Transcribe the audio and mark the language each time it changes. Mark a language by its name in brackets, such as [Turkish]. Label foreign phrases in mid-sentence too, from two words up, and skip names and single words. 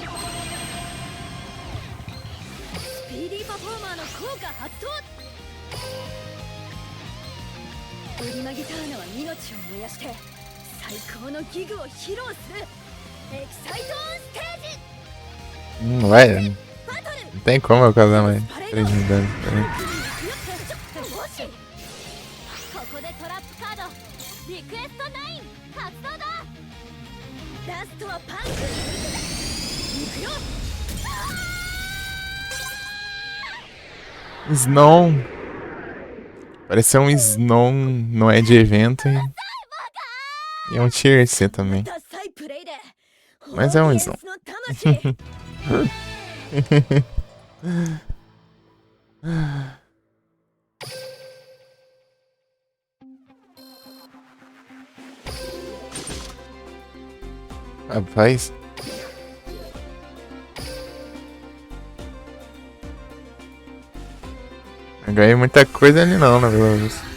[Japanese] スピーディーパフォーマーの効果発動。ブリマギターナは命を燃やして最高のギグを披露する。エキサイトオンステージ。 [Portuguese] Vai, [Japanese] バトル [Portuguese] não tem como eu casar mais 3 mil danos. [Japanese] もしここでトラップカードリクエスト9発動だ。ラストはパンクに行くよ。 [Portuguese] Snow. Pareceu um Snow, não é de evento e é um Tier C também. [Japanese] ダサいプレイで [Portuguese] Mas é um Snow. [Japanese] ホーゲースの魂。 [Portuguese] Rapaz. Não ganhei muita coisa ali não, na verdade.